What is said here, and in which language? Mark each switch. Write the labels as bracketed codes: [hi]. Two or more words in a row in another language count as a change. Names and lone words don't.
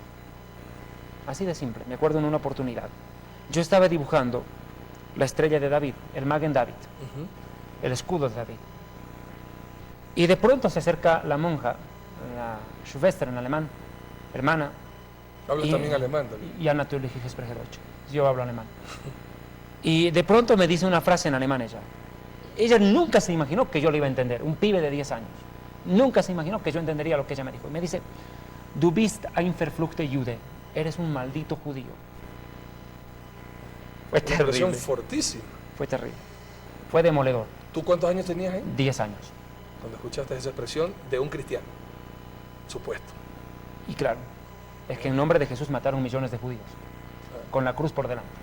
[es] Así de simple. Me acuerdo en una oportunidad. Yo estaba dibujando la estrella de David, el Magen David, el escudo de David. Y de pronto se acerca la monja, la Schwester en alemán, hermana. Hablas también alemán, David. [de] Ja, natürlich, ich spreche Deutsch. [es] Yo hablo alemán. Y de pronto me dice una frase en alemán ella. Ella nunca se imaginó que yo lo iba a entender, un pibe de 10 años. Nunca se imaginó que yo entendería lo que ella me dijo. Y me dice, [de] du bist ein verfluchter Jude, [es] eres un maldito judío. Fue Una expresión terrible. fortísima. Fue terrible. Fue demoledor. ¿Tú cuántos años tenías ahí? 10 años. Cuando escuchaste esa expresión de un cristiano, supuesto. Y claro, es que en nombre de Jesús mataron millones de judíos, con la cruz por delante.